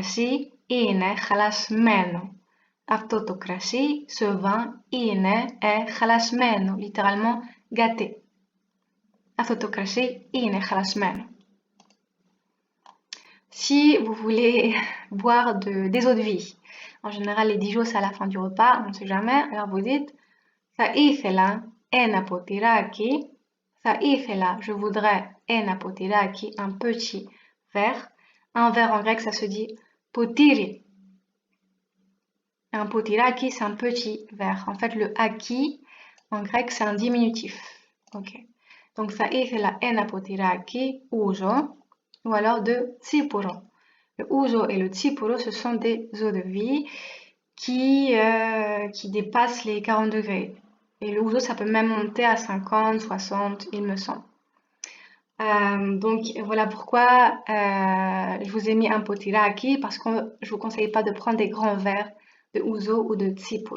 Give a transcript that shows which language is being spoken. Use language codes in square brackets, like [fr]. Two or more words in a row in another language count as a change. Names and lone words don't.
[el] Αυτό το κρασί είναι χαλασμένο. Αυτό το κρασί, [fr] ce vin, [el] είναι χαλασμένο, [fr] littéralement gâté. [el] Αυτό το κρασί είναι χαλασμένο. [fr] Si vous voulez boire des eaux de vie, en général les Dijon c'est à la fin du repas, on ne sait jamais, alors vous dites [el] θα ήθελα ένα ποτηράκι, θα ήθελα, [fr] je voudrais [el] ένα ποτηράκι, [fr] un petit verre. Un verre en grec ça se dit potiri. Un potiraki c'est un petit verre. En fait le aki en grec c'est un diminutif. Ok. Donc [el] θα ήθελα ένα ποτηράκι [fr] ouzo ou alors de tsipuro. Le ouzo et le tsipuro ce sont des eaux de vie qui dépassent les 40 degrés. Et le ouzo ça peut même monter à 50, 60 il me semble. Donc voilà pourquoi je vous ai mis un potiraki parce que je vous conseille pas de prendre des grands verres de ouzo ou de tsipuro.